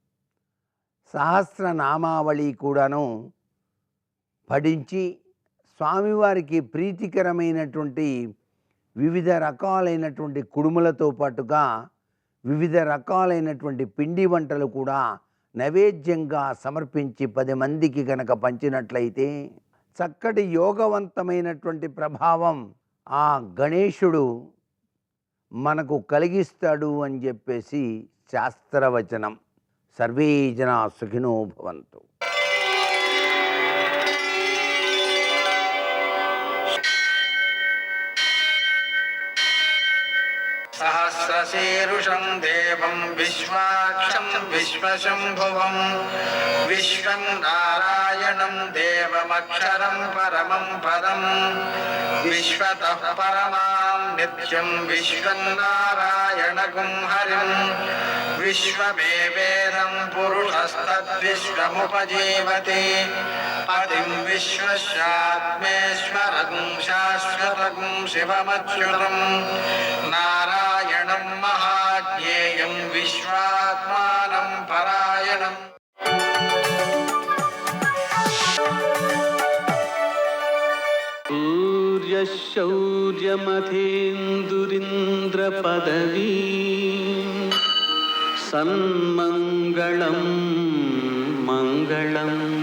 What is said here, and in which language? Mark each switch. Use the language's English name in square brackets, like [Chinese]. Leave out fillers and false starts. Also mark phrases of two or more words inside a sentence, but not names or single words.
[Telugu] సహస్రనామావళి కూడాను పఠించి స్వామివారికి ప్రీతికరమైనటువంటి వివిధ రకాలైనటువంటి కుడుములతో పాటుగా వివిధ రకాలైనటువంటి పిండి వంటలు కూడా నైవేద్యంగా సమర్పించి 10 మందికి కనుక పంచినట్లయితే చక్కటి యోగవంతమైనటువంటి ప్రభావం ఆ గణేశుడు మనకు కలిగిస్తాడు అని చెప్పేసి శాస్త్రవచనం. [Sanskrit] सर्वे जना सुखिनो भवन्तु. सहस्रशीर्षं देवं विश्वाक्षं विश्वशम्भुवं विश्वं नारायणं देवमक्षरं परमं पदं विश्वतः परमां नित्यं विश्वं नारायणगुं हरिं विश्वमेवेदं पुरुषस्तद्विश्वमुपजीवति पतिं विश्वस्यात्मेश्वरगुं शाश्वतं उपगतं शिवमच्युतं नारायणं महाज्ञेयं विश्वात्मानं परायणं. शौर्यमथेन्दुरिन्द्रपदवी सन्मङ्गलं मङ्गलं.